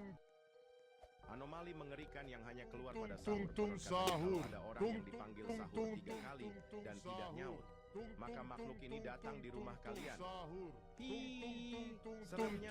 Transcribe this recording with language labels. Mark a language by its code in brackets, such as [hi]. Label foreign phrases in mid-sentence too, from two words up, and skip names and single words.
[id] Anomali mengerikan yang hanya keluar Tung pada tung sahur. tung Konon katanya sahur. kalau ada orang Tung yang tung dipanggil tung sahur tung 3 kali tung tung dan sahur. tidak nyaut, Tung maka tung makhluk tung ini tung datang tung di rumah tung kalian. sahur. Hi, Tung tung tung tung seremnya.